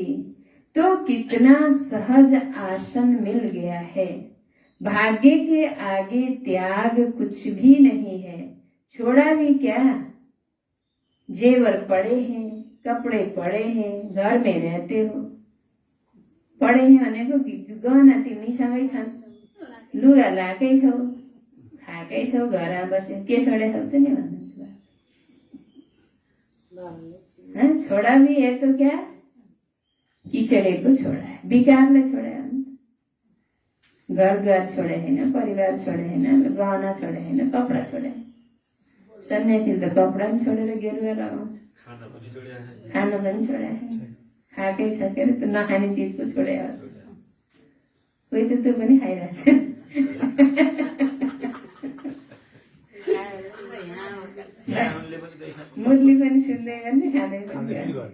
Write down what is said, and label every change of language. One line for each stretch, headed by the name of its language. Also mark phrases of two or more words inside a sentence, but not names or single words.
Hindi: तो कितना सहज आसन मिल गया है। भाग्य के आगे त्याग कुछ भी नहीं है। छोड़ा भी क्या? जेवर पड़े हैं, कपड़े पड़े हैं, घर में रहते हो। पड़े हैं
Nepali: भनेको गहना तिमीसँगै छन्, लुगा लाएकै छौ, खाएकै छौ, घरमा बसे के छोडेछौ त नि भन्नुहुन्छ।
Hindi: छोड़ा भी है तो क्या? किचड़े को छोड़ा है, विकारले छोड़े है।
Nepali: घर द्वार छोड़े हैन, परिवार छोड़े हैन, गहना छोड़े हैन, कपडा छोड़े। सन्यासीले त कपडा पनि छोडेर गेरुवा लगाउँछ, खाना पनि छोडे है। खाएकै छ के त नखाने चिजको छोडे हो। कोही त त्यो पनि खाइरहेछ। मुरली पनि सुन्दै गर्ने, खाँदै पनि गर्ने।